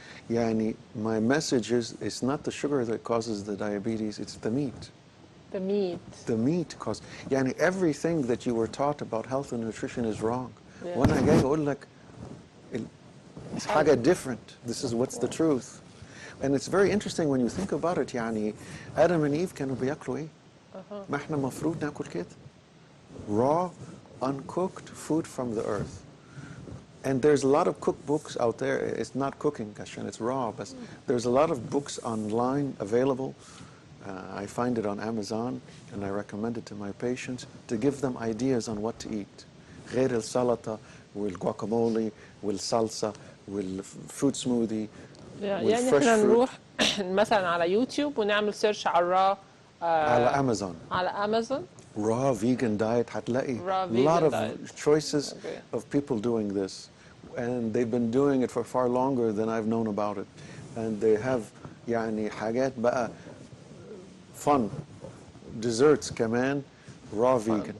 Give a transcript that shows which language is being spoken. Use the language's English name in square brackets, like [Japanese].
[Arabic] Yani, [English] my message is, it's not the sugar that causes the diabetes, it's the meat. The meat. The meat causes. [Arabic] Yani, [English] everything that you were taught about health and nutrition is wrong. Yeah. When I get like, it's [Arabic] حاجة [English] different. This is what's the truth. And it's very interesting when you think about it. [Arabic] يعني Adam and Eve كانوا بياكلوا ايه؟ ما احنا مفروض ناكل كده. [English] Raw, uncooked food from the earth. And there's a lot of cookbooks out there. It's not cooking, [Arabic] عشان [English] it's raw, but there's a lot of books online available. I find it on Amazon, and I recommend it to my patients to give them ideas on what to eat. [Arabic] غير السلطة والguacamole والصلصة وال [English] fruit smoothie. [Arabic] يعني احنا نروح مثلا على يوتيوب ونعمل سيرش على الرا على امازون. على امازون [English] raw vegan diet هتلاقي a lot of choices of people doing this, and they've been doing it for far longer than I've known about it, and they have [Arabic] يعني حاجات بقى [English] fun desserts كمان raw vegan.